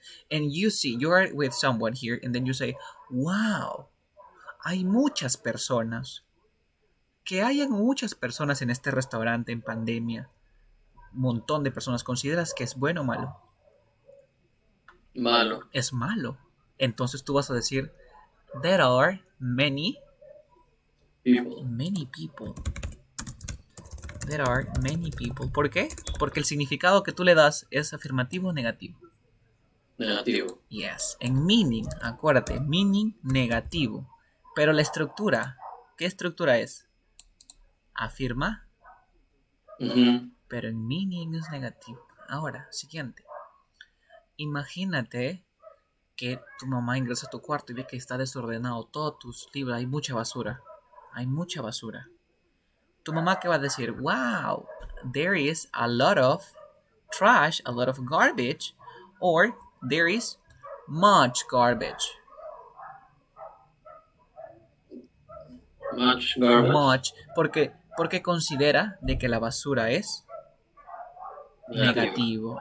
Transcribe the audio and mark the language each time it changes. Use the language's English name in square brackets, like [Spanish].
[English] And you see, you are with someone here, and then you say, wow, [Spanish] hay muchas personas. Que hayan muchas personas en este restaurante en pandemia, un montón de personas, ¿consideras que es bueno o malo? Malo. Es malo. Entonces tú vas a decir, [English] there are many, People. many people. There are many people. [Spanish] ¿Por qué? Porque el significado que tú le das es afirmativo o negativo. Negativo. [English] Yes. [Spanish] En meaning, acuérdate, meaning negativo. Pero la estructura, ¿qué estructura es? Afirma, pero en meaning es negativo. Ahora, siguiente. Imagínate que tu mamá ingresa a tu cuarto y ve que está desordenado todos tus libros, hay mucha basura. Hay mucha basura. Tu mamá, ¿qué va a decir? [English] Wow, there is a lot of trash, a lot of garbage, or there is much garbage. Much garbage. [Spanish] Much, porque considera de que la basura es negativo.